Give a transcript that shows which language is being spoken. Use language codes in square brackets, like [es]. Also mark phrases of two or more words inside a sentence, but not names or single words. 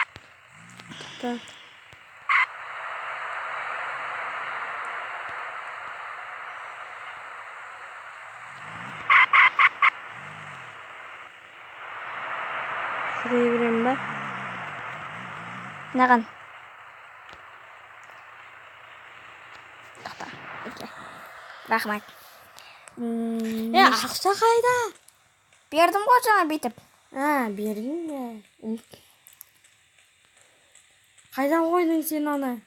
[tr] Шuraya vereyim ben. [kk] Наған? Рахмат. Ақша қайда? Бердім ғой жаңа бетіп. Бердің бе? Қайдан қойдың сен аны?